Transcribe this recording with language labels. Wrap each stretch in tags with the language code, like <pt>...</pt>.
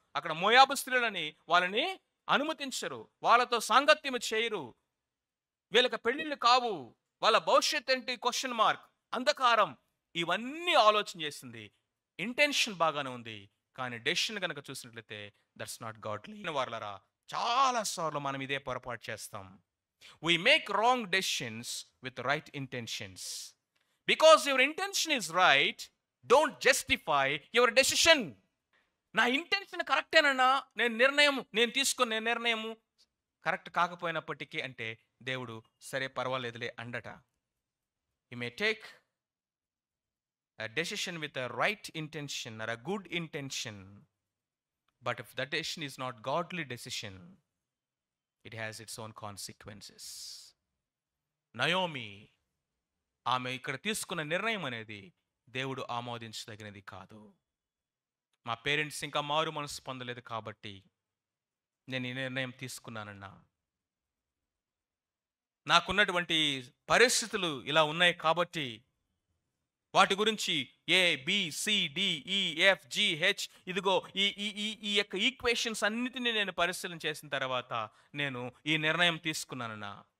<te>అక్కడ మోయాబు స్త్రీలని వాళ్ళని అనుమతించరు, వాళ్ళతో సాంగత్యం చేయరు, వీళ్ళకి పెళ్లిళ్ళు కావు, వాళ్ళ భవిష్యత్ ఏంటి క్వశ్చన్ మార్క్, అంధకారం. ఇవన్నీ ఆలోచన చేసింది. ఇంటెన్షన్ బాగానే ఉంది, కానీ డెసిషన్ కనుక చూసినట్లయితే</te> <en>That's not godly.</en> <te>వాళ్ళరా చాలా సార్లు మనం ఇదే పొరపాటు చేస్తాం.</te> <en>we make wrong decisions with right intentions. Because your intention is right, don't justify your decision.</en> <te>నా ఇంటెన్షన్ కరెక్టేనన్నా, నేను తీసుకున్న నిర్ణయము కరెక్ట్ కాకపోయినప్పటికీ అంటే దేవుడు సరే పర్వాలేదులే అండట.</te> <en>You may take a decision with a right intention or a good intention, but if that decision is not godly decision, it has its own consequences.</en> <te>Naomi ఆమె ఇక్కడ తీసుకున్న నిర్ణయం అనేది దేవుడు ఆమోదించదగినది కాదు. మా పేరెంట్స్ ఇంకా మారు మనసు పొందలేదు కాబట్టి నేను ఈ నిర్ణయం తీసుకున్నానన్నా, నాకున్నటువంటి పరిస్థితులు ఇలా ఉన్నాయి కాబట్టి వాటి గురించి ఏ బి సి డి ఈ ఎఫ్ జి హెచ్ ఇదిగో ఈ యొక్క ఈక్వేషన్స్ అన్నిటినీ నేను పరిశీలన చేసిన తర్వాత నేను ఈ నిర్ణయం తీసుకున్నానన్నా.</te>